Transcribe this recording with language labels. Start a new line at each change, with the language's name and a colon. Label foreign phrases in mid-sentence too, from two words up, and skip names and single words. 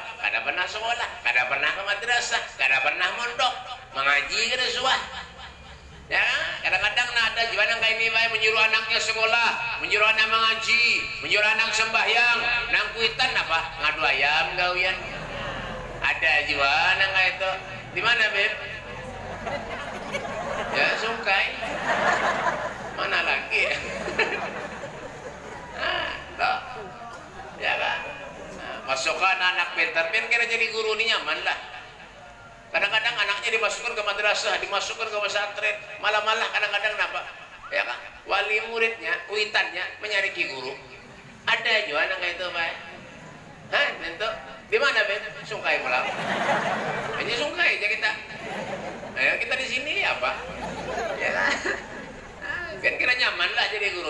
Banjar: Kada pernah sekolah, kada pernah ke madrasah, kada pernah mondok, mengaji kan suah. Ya, kadang-kadang ada juga yang kayak ini menyuruh anaknya sekolah, menyuruh anak mengaji, menyuruh anak sembahyang, nang kuitan apa? Ngadu ayam gawian. Ada juga yang kayak itu. Di mana, Beb? Ya, Sungkai. Mana lagi ya? Ya kan? Masukkan anak pintar, kira jadi guru ini nyaman lah. Kadang-kadang anaknya dimasukkan ke madrasah, dimasukkan ke pesantren, malah-malah kadang-kadang kenapa? Ya kan? Wali muridnya, kuitannya menyariki guru. Ada juga anak kayak itu, Pak. Tentu. Di mana, Beb? Sungkai pulang. Hanya Sungkai aja kita. Nah, kita di sini apa? Ya kan? Kan kira nyaman lah jadi guru.